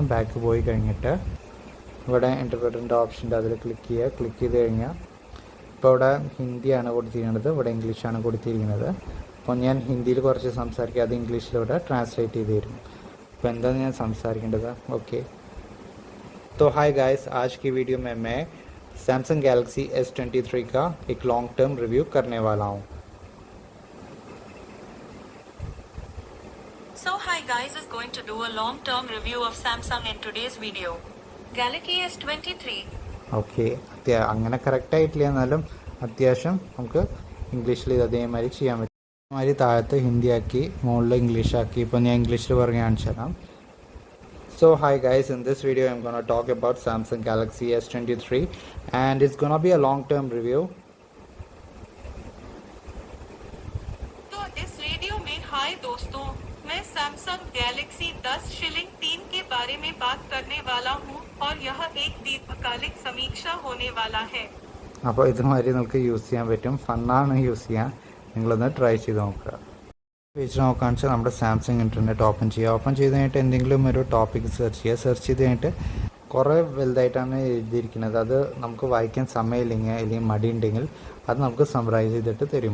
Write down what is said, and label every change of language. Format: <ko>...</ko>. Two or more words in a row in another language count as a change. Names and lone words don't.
<ml>ബാക്ക് പോയി കഴിഞ്ഞിട്ട് ഇവിടെ ഇൻ്റർപ്രറ്ററിൻ്റെ ഓപ്ഷൻ്റെ അതിൽ ക്ലിക്ക് ചെയ്ത് കഴിഞ്ഞാൽ ഇപ്പോൾ ഇവിടെ ഹിന്ദിയാണ് കൊടുത്തിരിക്കുന്നത്, ഇവിടെ ഇംഗ്ലീഷാണ് കൊടുത്തിരിക്കുന്നത്. അപ്പോൾ ഞാൻ ഹിന്ദിയിൽ കുറച്ച് സംസാരിക്കുക, അത് ഇംഗ്ലീഷിലൂടെ ട്രാൻസ്ലേറ്റ് ചെയ്ത് തരും. അപ്പോൾ എന്താണ് ഞാൻ സംസാരിക്കേണ്ടത്. ഓക്കെ,</ml> <hi>तो</hi> <en>hi guys,</en> <hi>आज की वीडियो में मैं सैमसंग गैलेक्सी S23 का एक</hi> <en>long term review</en> <hi>करने वाला हूँ.</hi> <en>So hi guys, is going to do a long term review of Samsung in today's video. Galaxy S23.</en> <ml>ഓക്കെ, അങ്ങനെ കറക്റ്റായിട്ടില്ല, എന്നാലും അത്യാവശ്യം നമുക്ക് ഇംഗ്ലീഷിൽ അതേമാതിരി ചെയ്യാൻ പറ്റും. അതേമാതിരി താഴത്ത് ഹിന്ദി ആക്കി മുകളിൽ ഇംഗ്ലീഷ് ആക്കി. ഇപ്പോൾ ഞാൻ ഇംഗ്ലീഷിൽ പറഞ്ഞ് കാണിച്ചു തരാം.</ml> <en>So hi guys, in this video I'm gonna talk about Samsung Galaxy S23 and it's gonna be a long term review.</en> <hi>तो इस वीडियो में हाय दोस्तों, मैं Samsung Galaxy 10 शीलिंग 3 के बारे में बात करने वाला हूँ और यह एक दीर्घकालिक समीक्षा होने वाला है.</hi> <ml>അപ്പോൾ ഇതുമാതിരി നമുക്ക് യൂസ് ചെയ്യാൻ പറ്റും, ഫണ്ണാണ് യൂസ് ചെയ്യാൻ. നിങ്ങളൊന്ന് ട്രൈ ചെയ്ത് നോക്കുക. പേജ് നോക്കുകയാണെന്ന് വെച്ചാൽ നമ്മുടെ സാംസങ് ഇൻ്റർനെറ്റ് ഓപ്പൺ ചെയ്യുക. ഓപ്പൺ ചെയ്ത് കഴിഞ്ഞിട്ട് എന്തെങ്കിലും ഒരു</ml> <en>topic search</en> <ml>ചെയ്യുക. സെർച്ച് ചെയ്ത് കഴിഞ്ഞിട്ട് കുറേ വലുതായിട്ടാണ് എഴുതിയിരിക്കുന്നത്. അത് നമുക്ക് വായിക്കാൻ സമയമില്ലെങ്കിൽ അല്ലെങ്കിൽ മടിയുണ്ടെങ്കിൽ അത് നമുക്ക് സമ്മറൈസ് ചെയ്തിട്ട് തരും.</ml>